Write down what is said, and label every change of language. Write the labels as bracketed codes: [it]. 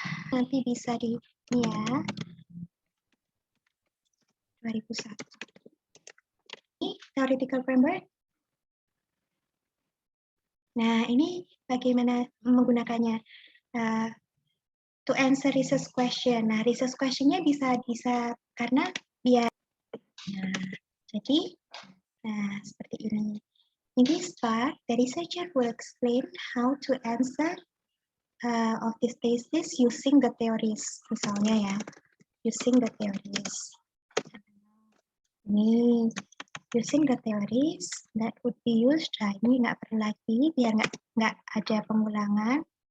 [id] Nanti bisa di ini ya. 2001. Ini theoretical framework. Nah, ini bagaimana menggunakannya? [en] To answer research question. [id] Nah, [en] research question-nya [id] bisa karena biar. Nah, jadi, seperti ini. [en] In this part, the researcher will explain how to answer of this thesis using the theories. [id] Misalnya ya, [en] using the theories. [id] Ini [en] using the theories that would be used. [id] Nah, ini nggak perlu lagi biar nggak ada pengulangan.